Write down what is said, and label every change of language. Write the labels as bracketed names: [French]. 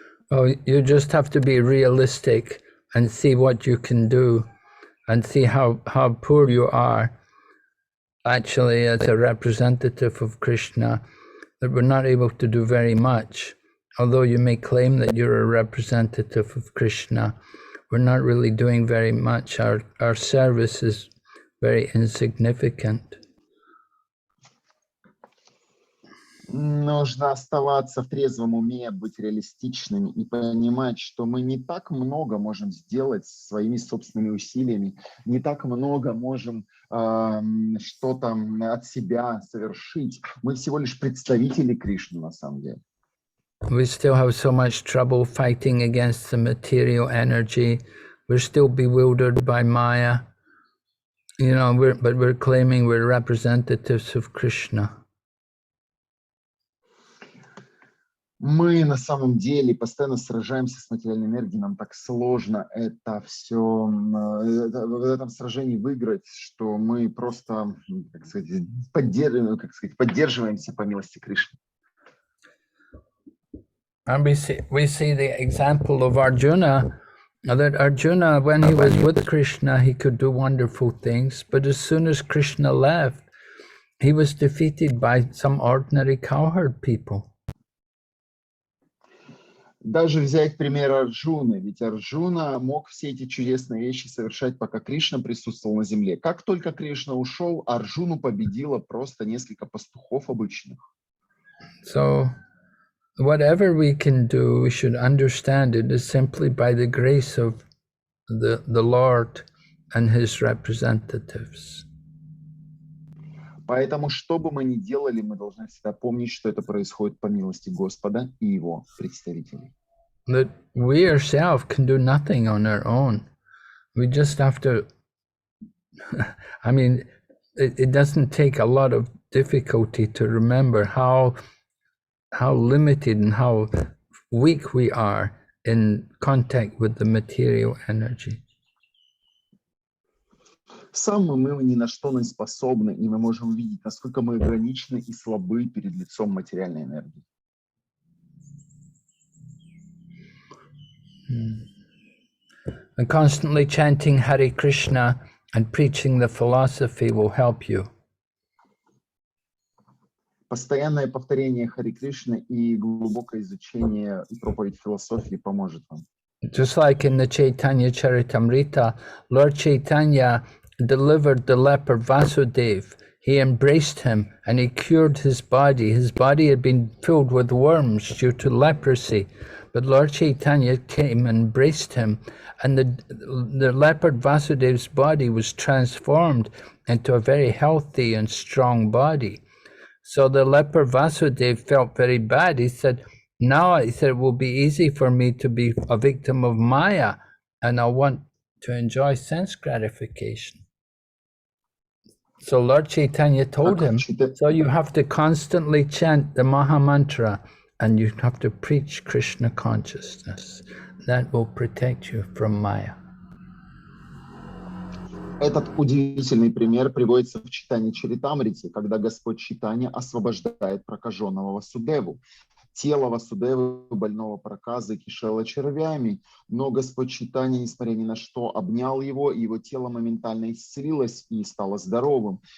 [English] Oh, you just have to be realistic and see what you can do and see how poor you are actually as a representative of Krishna, that we're not able to do very much. Although you may claim that you're a representative of Krishna, we're not really doing very much. Our service is very insignificant. [Russian] Нужно оставаться в трезвом уме, быть реалистичными и понимать, что мы не так много можем сделать своими собственными усилиями, не так много можем что-то от себя совершить. Мы всего лишь представители Кришны на самом деле. [English] We still have so much trouble fighting against the material energy. We're still bewildered by Maya. You know, but we're claiming we're representatives of Krishna. [Russian] Мы на самом деле постоянно сражаемся с материальной энергией, нам так сложно это все, в этом сражении выиграть, что мы просто, как сказать, поддерживаемся по милости Кришны. [English] And we see the example of Arjuna, that Arjuna, when he was with Krishna, he could do wonderful things, but as soon as Krishna left, he was defeated by some ordinary cowherd people. [Russian] Даже взять пример Арджуны, ведь Арджуна мог все эти чудесные вещи совершать, пока Кришна присутствовал на земле. Как только Кришна ушел, Арджуну победило просто несколько пастухов обычных. [English] So whatever we can do, we should understand it is simply by the grace of the Lord and his representatives. [Russian] Поэтому, что бы мы ни делали, мы должны всегда помнить, что это происходит по милости Господа и его представителей. [English] That we ourselves can do nothing on our own. We just have to, I mean, it doesn't take a lot of difficulty to remember how limited and how weak we are in contact with the material energy. [Russian] Сам мы ни на что не способны, и мы можем увидеть, насколько мы ограничены и слабы перед лицом материальной энергии. [English] And constantly chanting Hare Krishna and preaching the philosophy will help you. [Russian] Постоянное повторение Харе Кришны и глубокое изучение и проповедь философии поможет вам. [English] Just like in the Chaitanya Charitamrita, Lord Chaitanya delivered the leper Vasudev. He embraced him and he cured his body. His body had been filled with worms due to leprosy. But Lord Chaitanya came and embraced him, and the leopard Vasudev's body was transformed into a very healthy and strong body. So the leper Vasudev felt very bad. He said, it will be easy for me to be a victim of Maya, and I want to enjoy sense gratification. So Lord Chaitanya told him, so you have to constantly chant the Maha Mantra, and you have to preach Krishna consciousness. That will protect you from Maya. [Russian] Этот удивительный пример приводится в читании Чаритамрити, когда Господь Чайтанья освобождает прокаженного Васудеву. Тело Васудевы, больного проказой, кишело червями, но Господь Чайтанья, несмотря ни на что, обнял его, и его тело моментально исцелилось и стало здоровым.